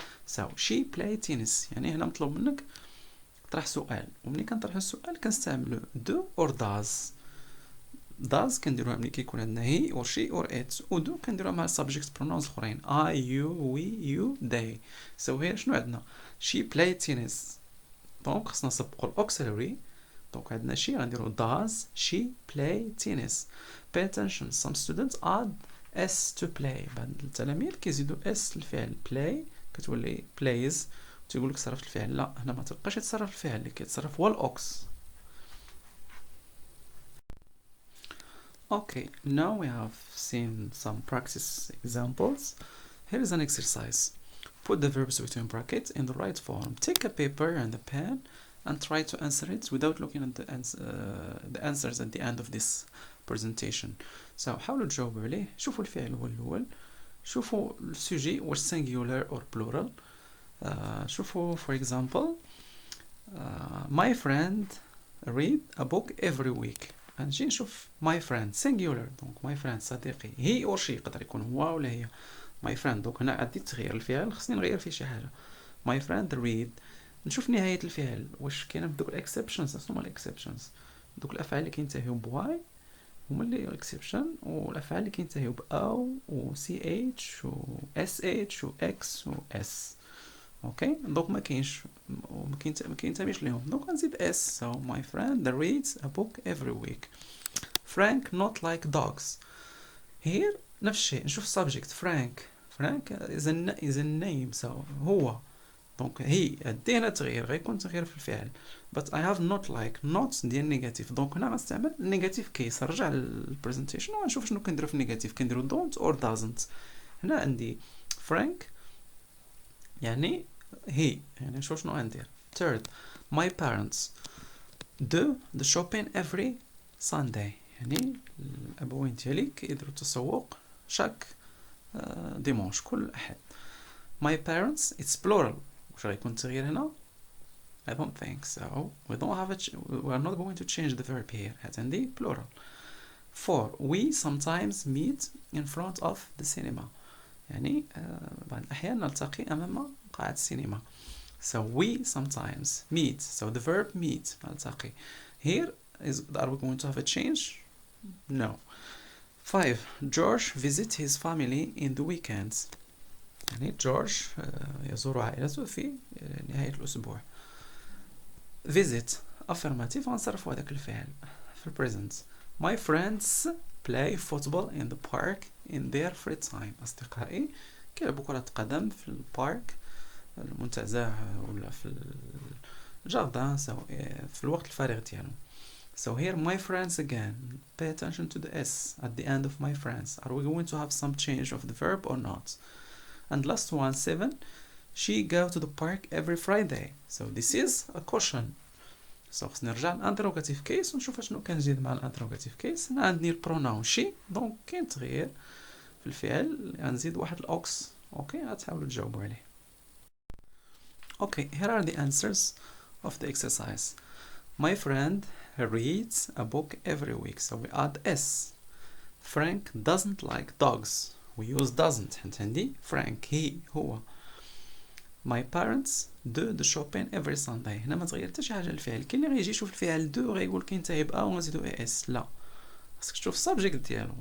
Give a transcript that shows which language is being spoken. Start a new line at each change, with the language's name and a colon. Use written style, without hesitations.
English: so she play tennis
Arabic: يعني هنا مطلوب منك تطرح سؤال وملي كنطرح السؤال كنستعملو do or does كنديروها ملي كيكون عندنا he or she or it و do كنديروها مع subject pronouns الاخرين I you we you they. so here شنو عندنا؟
English: she play tennis
Arabic: دونك خصنا نسبقو الauxiliary. دونك عندنا شي غنديرو
English: does she play tennis. pay attention some students add s to play.
Arabic: بعض التلاميذ كيزيدو s للفعل play كتولي plays تيقولك صرفت الفعل. لا هنا ما تبقاش يتصرف الفعل اللي كيتصرف هو الاوكس.
English: Okay, now we have seen some practice examples. Here is an exercise. Put the verbs between brackets in the right form. Take a paper and a pen and try to answer it without looking at the answers at the end of this presentation.
Arabic: So حاولوا تجاوبوا عليه. شوفوا الفعل هو الأول. شوفوا السوجي واش
English: singular or plural. شوفوا for example my friend read a book every week.
Arabic: غنجي نشوف my friend singular دونك my friend صديقي he or she يقدر يكون هو ولا هي my friend. دونك هنا عندي تغيير الفعل خصني نغير فيه شي حاجة.
English: my friend read.
Arabic: نشوف نهاية الفعل واش كاينه بدوك الاكسبشنز. شنو هما الاكسبشنز؟ دوك الافعال اللي كينتهيو بواي هما اللي اكسبشن والافعال اللي كينتهيو باو و سي اتش و اس اتش و اكس و اس. اوكي دونك ما كاينش ما كينتميش ليهم دونك غنزيد اس.
English: so my friend reads a book every week. Frank not like dogs. here
Arabic: نفس الشيء نشوف
English: subject Frank is a name so هو
Arabic: دونك هي دي هنا تغيير غيكون تغيير في الفعل
English: but I have not like not
Arabic: ديال نيجاتيف. دونك هنا غنستعمل نيجاتيف كيس. نرجع للبريزنتيشن وغنشوف شنو كنديرو في النيجاتيف.
English: كنديرو don't or doesn't.
Arabic: هنا عندي Frank يعني he، يعني نشوف شنو غندير.
English: third my parents do the shopping every Sunday،
Arabic: يعني الأبوين ديالي كيديروا التسوق شاك ديمونش كل أحد.
English: my parents it's plural.
Arabic: واش غيكون التغيير هنا؟
English: I don't think so. We don't have we are not going to change the verb here. عندي plural. 4 we sometimes meet in front of the cinema،
Arabic: يعني بعض الأحيان نلتقي أمام قاعة السينما.
English: so we sometimes meet. so the verb meet نلتقي. here is are we going to have a change? no. 5 George visits his family in the weekends،
Arabic: يعني جورج يزور عائلته في نهاية الأسبوع. visit affirmative غنصرفو هذاك الفعل في present.
English: my friends play football in the park in their free time.
Arabic: أصدقائي كيلعبوا كرة قدم في البارك المنتزه ولا في الجاردان في الوقت الفارغ ديالهم.
English: so here my friends again. pay attention to the S at the end of my friends. are we going to have some change of the verb or not? and last one 7 she go to the park every Friday. so this is a question.
Arabic: so خصني نرجع للانتروغاتيف كيس ونشوف شنو كنزيد مع الانتروغاتيف كيس. هنا عندي البروناون شي، دونك كاين تغيير في الفعل غنزيد واحد الاوكس. اوكي غتحاولوا تجاوبوا عليه.
English: Okay here are the answers of the exercise. my friend reads a book every week. so we add S. Frank doesn't like dogs. we use doesn't.
Arabic: حيت عندي Frank he هو.
English: my parents do the shopping every Sunday.
Arabic: هنا ما تغير حتى شي حاجه الفعل. كاين اللي غيجي يشوف الفعل do غيقول كينتهي ب ونزيدو اس. لا، خاصك تشوف السبجيكت ديالو.